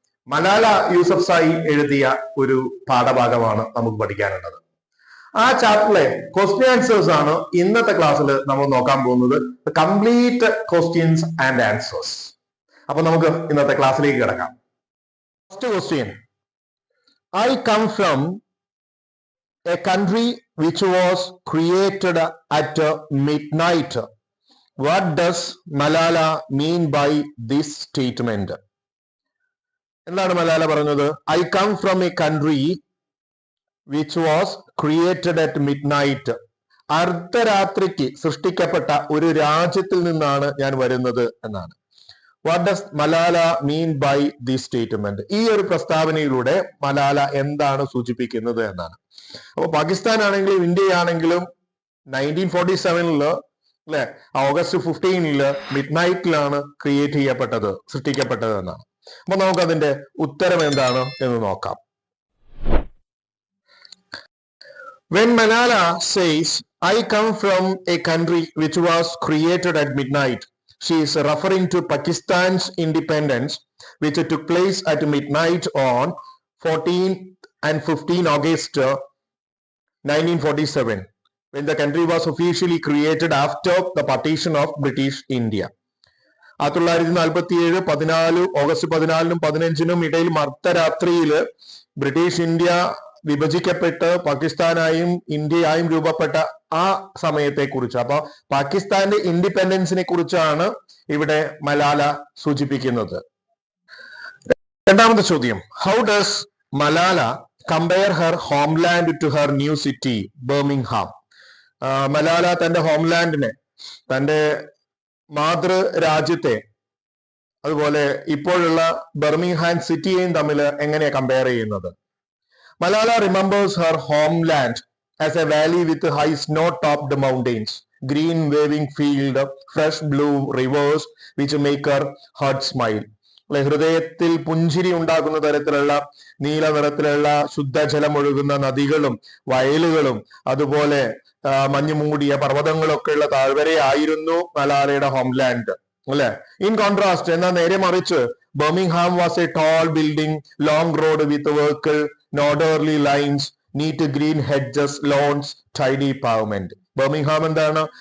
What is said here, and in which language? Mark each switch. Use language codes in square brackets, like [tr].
[ml] മലാല യൂസഫ്സായി എഴുതിയ ഒരു പാഠഭാഗമാണ് നമുക്ക് പഠിക്കാനുള്ളത്. ആ ചാപ്റ്ററിലെ ക്വസ്റ്റ്യൻ ആൻസേഴ്സ് ആണ് ഇന്നത്തെ ക്ലാസ്സിൽ നമ്മൾ നോക്കാൻ പോകുന്നത്. Complete questions and answers. അപ്പൊ നമുക്ക് ഇന്നത്തെ ക്ലാസ്സിലേക്ക് കിടക്കാം. [en] First question, I come from a country which was created at midnight. What does Malala mean by this statement? [ml] എന്താണ് മലാല പറഞ്ഞത്? [en] I come from a country which was created at midnight. [ml] അർദ്ധരാത്രിക്ക് സൃഷ്ടിക്കപ്പെട്ട ഒരു രാജ്യത്തിൽ നിന്നാണ് ഞാൻ വരുന്നത് എന്നാണ്. [en] What does Malala mean by this statement? [ml] ഈ ഒരു പ്രസ്താവനയിലൂടെ മലാല എന്താണ് സൂചിപ്പിക്കുന്നത് എന്നാണ്. അപ്പൊ പാകിസ്ഥാൻ ആണെങ്കിലും ഇന്ത്യയാണെങ്കിലും 1947 അല്ലെ, ഓഗസ്റ്റ് 15 മിഡ് നൈറ്റിലാണ് ക്രിയേറ്റ് ചെയ്യപ്പെട്ടത്, സൃഷ്ടിക്കപ്പെട്ടത് എന്നാണ്. അപ്പൊ നമുക്ക് അതിന്റെ ഉത്തരം എന്താണ് എന്ന് നോക്കാം. [en] When Malala says I come from a country which was created at midnight, she is referring to Pakistan's independence, which took place at midnight on 14 and 15 August 1947, when the country was officially created after the partition of British India. [ml] 1947 August 14 15 ഇടയിൽ അർദ്ധരാത്രിയില് British India വിഭജിക്കപ്പെട്ട് പാകിസ്ഥാനായും ഇന്ത്യയായും രൂപപ്പെട്ട ആ സമയത്തെ കുറിച്ച്, അപ്പൊ പാകിസ്ഥാന്റെ ഇൻഡിപെൻഡൻസിനെ കുറിച്ചാണ് ഇവിടെ മലാല സൂചിപ്പിക്കുന്നത്. രണ്ടാമത്തെ ചോദ്യം, [en] How does Malala compare her homeland to her new city Birmingham? [ml] Malala തന്റെ ഹോംലാൻഡിനെ, തന്റെ മാതൃരാജ്യത്തെ, അതുപോലെ ഇപ്പോഴുള്ള ബർമിംഗ്ഹാം സിറ്റിയെയും തമ്മിൽ എങ്ങനെയാ കമ്പയർ ചെയ്യുന്നത്? [en] Malala remembers her homeland as a valley with high snow-topped mountains, green waving field, fresh blue rivers which make her heart smile. [ml] ഹൃദയത്തിൽ പുഞ്ചിരി ഉണ്ടാക്കുന്ന തരത്തിലുള്ള നീല നിറത്തിലുള്ള ശുദ്ധജലം ഒഴുകുന്ന നദികളും വയലുകളും അതുപോലെ മഞ്ഞു മൂടിയ പർവ്വതങ്ങളൊക്കെ ഉള്ള താഴ്വരയായിരുന്നു മലാലയുടെ ഹോംലാൻഡ് അല്ലെ. [en] in contrast, [ml] എന്നാൽ നേരെ മറിച്ച് [en] Birmingham was a tall building, long road with vehicle, orderly lines, neat green hedges, lawns, tidy pavement. [ml] Birmingham എന്താണ്?